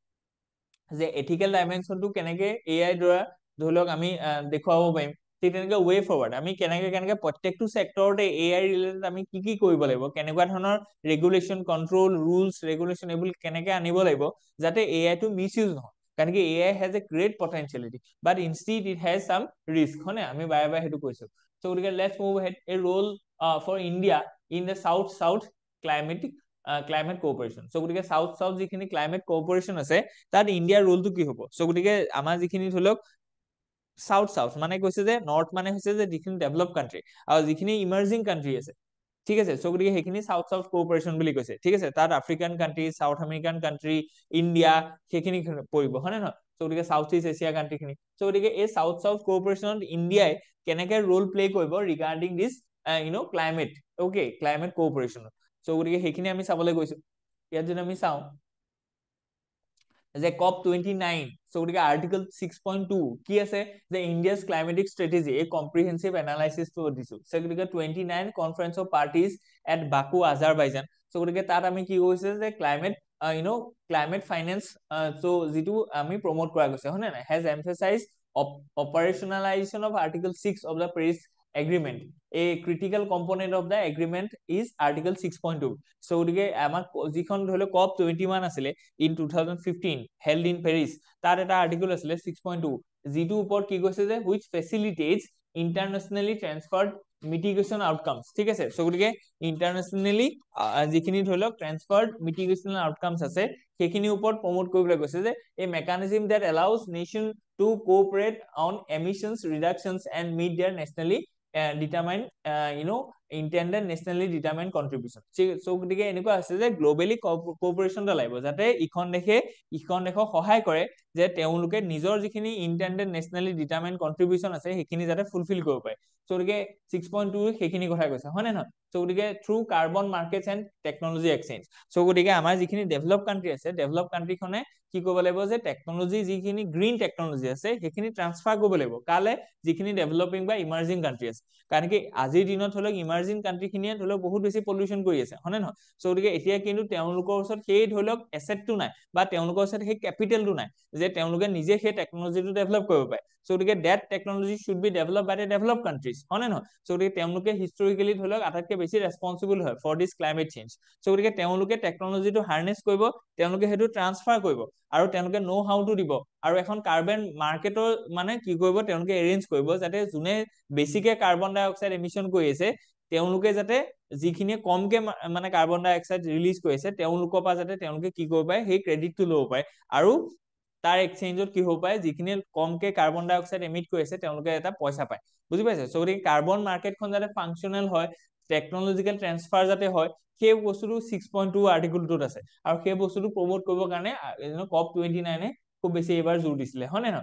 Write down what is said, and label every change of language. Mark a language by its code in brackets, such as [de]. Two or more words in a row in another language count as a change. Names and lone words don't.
[as] যে এথিকেল ডাইমেনশনটো কেনেকে এআই দ্বাৰা ধৰি লওক আমি দেখুৱাব পাৰিম ঠিক তেনেকে [en] way forward [as] আমি কেনেকে প্ৰত্যেকটো সেক্টৰতে [en] AI related [as] আমি কি কৰিব লাগিব কেনেকুৱা ধৰণৰ [en] regulation control rules regulation [as] এইবোৰ কেনেকে আনিব লাগিব যাতে এআই টো মিসইউজ নহয় কাৰণ কি [en] AI has a great potentiality but instead it has some risk [as] হয়নে আমি বাৰে বাৰে সেইটো কৈছো সো গতিকে [en] let's move head a role for India in the south climate cooperation [as] সো গতিকে সাউথ যিখিনি [en] climate cooperation [as] আছে তাত ইণ্ডিয়াৰ ৰোলটো কি হ'ব সো গতিকে আমাৰ যিখিনি ধৰি লওক সাউথ মানে কৈছে যে নৰ্থ মানে হৈছে যে যিখিনি [en] develop country [as] আৰু যিখিনি [en] emerging country [as] আছে ঠিক আছে সো গতিকে সেইখিনি [en] south cooperation [as] বুলি কৈছে ঠিক আছে তাত [en] African country South American country India [as] সেইখিনি পৰিব হয় নহয় সো গতিকে [en] South East Asia country [as] খিনি সো গতিকে এই সাউথ কোঅপাৰেশনত ইণ্ডিয়াই কেনেকে [en] role play [as] কৰিব [en] regarding this climate okay climate cooperation [as] সো গতিকে সেইখিনি আমি চাবলৈ গৈছো ইয়াত যদি আমি চাওঁ যে COP29 সো গতিকে আৰ্টিকল 6.2 কি আছে যে [en] India's climatic strategy [as] এই কম্প্ৰিহেনসিভ এনালাইসিসটো দিছো সো গতিকে [en] 29 conference of parties at Baku Azerbaijan [as] সো গতিকে তাত আমি কি কৈছে যে [en] climate climate finance [as] সো যেটো আমি প্ৰমোট কৰা গৈছে হয় না [en] has emphasized operationalization of article 6 of the Paris agreement a critical component of the agreement is article 6.2 so [as] গতিকে আমাক যিখন ধৰিলে COP21 আছিলে [en] in 2015 held in Paris [as] তার এটা আর্টিকেল আছিলে 6.2 যেটো উপর কি কৈছে যে [en] which facilitates internationally transferred mitigation outcomes [as] ঠিক আছে সো গতিকে ইন্টাৰনেশনালি যিখিনি ধৰিলক [en] transferred mitigational outcomes [as] আছে সেইখিনি ওপৰত প্ৰমোট কৰিবলৈ কৈছে যে [en] a mechanism that allows nation to cooperate on emissions reductions and meet their nationally determined intended nationally determined contribution [as] সো গতিকে এনেকুৱা আছে যে গ্লোবালি কোঅপাৰেশন লাগিব যাতে ইখন দেশক সহায় কৰে যে তেওঁলোকে নিজৰ যিখিনি [en] intended nationally determined contribution [as] আছে সেইখিনি যাতে ফুলফিল কৰিব পাৰে সো গতিকে 6.2 সেইখিনি কথা কৈছে হয় না সো গতিকে [en] through carbon markets and technology exchange [as] সো গতিকে আমাৰ যিখিনি [en] develop country [as] আছে ডেভেলপ কান্ট্ৰিখনে কি কৰিব লাগিব যে টেকনলজি যিখিনি [en] green technology [as] আছে সেইখিনি ট্ৰান্সফাৰ কৰিব লাগিব কালে যিখিনি ডেভেলপিং বা [en] emerging country [as] আছে কাৰণ কি আজিৰ দিনত হলক [en] emerging country [as] খিনিয়ে ধৰক বহুত বেছি পলিউশন কৰি আছে হয় না সো গতিকে এতিয়া কিন্তু তেওঁলোকৰ ওচৰত সেই ধৰক এসেটটো নাই বা তেওঁলোকৰ ওচৰত সেই ক্যাপিটেলটো নাই যে তেওঁলোকে নিজে সেই টেকনলজিটো ডেভেলপ কৰিব পাৰে সো গতিকে [en] that technology should be developed by the develop countries [as] হয় না সো গতিকে তেওঁলোকে হিষ্টৰিকেলি ধৰক আটাইতকৈ বেছি ৰেসপন্সিবল হয় [en] for this climate change [as] সো গতিকে তেওঁলোকে টেকনলজিটো হাৰ্নেস কৰিব তেওঁলোকে হেতু ট্ৰান্সফাৰ কৰিব আৰু তেওঁলোকে [en] know how [as] টু দিব আৰু এখন কাৰ্বন মাৰ্কেটৰ মানে কি কৰিব তেওঁলোকে এৰেঞ্জ কৰিব যাতে যোনে বেছিকে [en] carbon dioxide emission [as] কৰি আছে তেওঁলোকে যাতে যিখিনি কমকে মানে [en] carbon dioxide release [as] কৰিছে তেওঁলোকৰ পৰা যাতে তেওঁলোকে কি কৰিব পাৰে সেই ক্ৰেডিটটো ল'ব পাৰে আৰু তাৰ এক্সচেঞ্জত কি হ'ব পাৰে যিখিনি কমকে [en] carbon dioxide emit [as] কৰিছে তেওঁলোকে এটা পইচা পায় বুজি পাইছে সো গতিকে কাৰ্বন মাৰ্কেটখন যাতে ফাংচনেল হয় [en] technological transfer [as] যাতে হয় সেই বস্তুটো 6.2 আৰ্টিকলটোত আছে আৰু সেই বস্তুটো প্ৰমোট কৰিবৰ কাৰণে COP29 খুব বেছি এবাৰ জোৰ দিছিলে, হয় নে নহয়?